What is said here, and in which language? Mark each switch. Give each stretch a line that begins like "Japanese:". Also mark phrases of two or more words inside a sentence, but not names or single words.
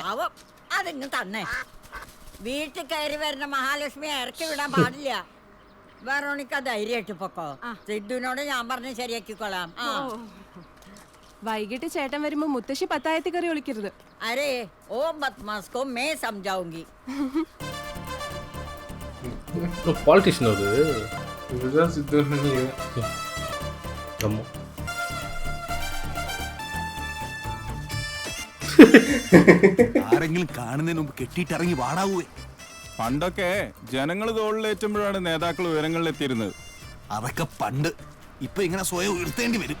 Malayalam: അതിങ്ങ് തന്നെ വീട്ടിൽ കയറി വരുന്ന മഹാലക്ഷ്മിയെ ഇറക്കി വിടാൻ പാടില്ല. വെറോണിക്ക ധൈര്യമായിട്ട് പൊക്കോ. സിദ്ധുവിനോട് ഞാൻ പറഞ്ഞ് ശരിയാക്കിക്കോളാം. വൈകിട്ട് ചേട്ടൻ വരുമ്പോ മുത്തശ്ശി പത്തായത്തി കറി ഒളിക്കരുത്.
Hindi: अरे ओ बदमाशों को मैं समझाऊँगी.
Tamil: பாலிட்டிஷியன் அது. இதுதான் சித்து. ஆமா.
Malayalam: ആരെങ്കിലും കാണുന്നതിന് മുമ്പ് കെട്ടിയിട്ടിറങ്ങി വാടാവേ. പണ്ടൊക്കെ ജനങ്ങൾ തോളിലേറ്റുമ്പോഴാണ് നേതാക്കൾ ഉയരങ്ങളിലെത്തിയിരുന്നത്. അതൊക്കെ പണ്ട്. ഇപ്പൊ ഇങ്ങനെ സ്വയം ഉയർത്തേണ്ടി വരും.